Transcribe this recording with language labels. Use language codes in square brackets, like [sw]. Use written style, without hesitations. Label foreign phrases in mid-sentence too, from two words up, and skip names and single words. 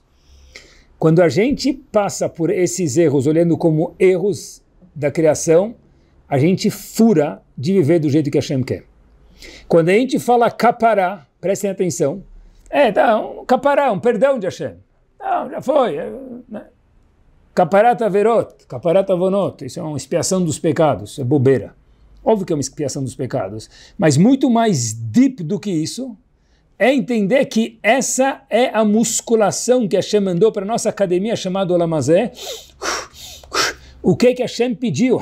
[pt] Quando a gente passa por esses erros, olhando como erros da criação, a gente fura de viver do jeito que Hashem quer. Quando a gente fala capará, prestem atenção, um capará, um perdão de Hashem. Não, já foi. Né? [he] כפרת עבירות, כפרת עוונות, [pt] isso é uma expiação dos pecados, é bobeira. Óbvio que é uma expiação dos pecados, mas muito mais deep do que isso é entender que essa é a musculação que Hashem mandou para a nossa academia chamada [he] עולם הזה. [pt] O que Hashem pediu?